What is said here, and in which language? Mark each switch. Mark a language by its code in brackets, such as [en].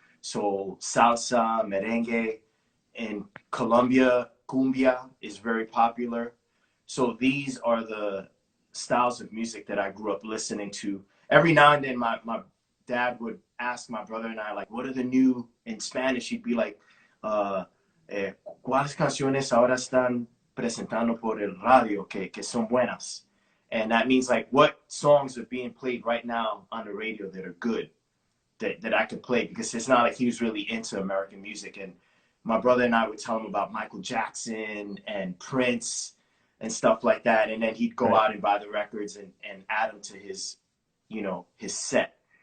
[en] So salsa, merengue. In Colombia, cumbia is very popular. So these are the styles of music that I grew up listening to. Every now and then my dad would ask my brother and I, like, what are the new in Spanish? He'd be like, [es] ¿cuáles canciones ahora están presentando por el radio que son buenas? [en] And that means like, what songs are being played right now on the radio that are good, that I could play? Because it's not like he was really into American music. And my brother and I would tell him about Michael Jackson and Prince and stuff like that. And then he'd go out and buy the records and add them to his, you know, his set.